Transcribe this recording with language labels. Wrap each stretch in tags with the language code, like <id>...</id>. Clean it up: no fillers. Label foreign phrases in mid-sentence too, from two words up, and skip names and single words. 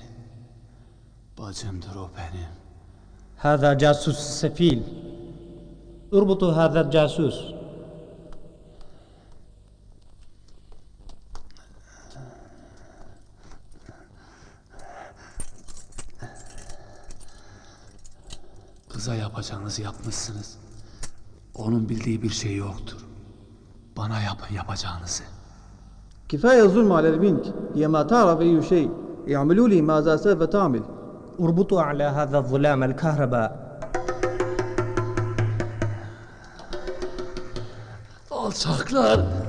<tr>Bacımdır o benim.</tr> <ar>هذا جاسوس سفيل. اربطوا هذا الجاسوس.</ar> <tr>Kıza yapacağınızı yapmışsınız. Onun bildiği bir şey yoktur. Bana yapın yapacağınızı.</tr> <ar>كفاية الظلم على البنت هي ما تعرف أي شيء يعملوا لي ماذا سوف تعمل اربطوا على هذا الظلام الكهرباء.</ar> <tr>Alçaklar!</tr>